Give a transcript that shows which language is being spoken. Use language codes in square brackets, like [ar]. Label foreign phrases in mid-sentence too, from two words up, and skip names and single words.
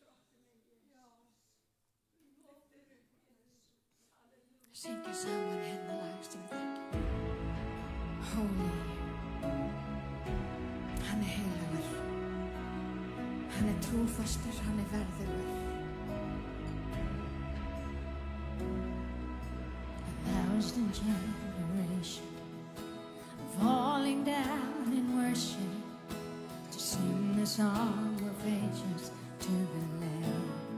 [is] Syngjum saman hérna lag sem við þekkjum. Holy. Hann heilagur. Hann trúfastur, hann verðugur. [en] A thousand generations falling down in worship to sing the song of ages to the Lamb.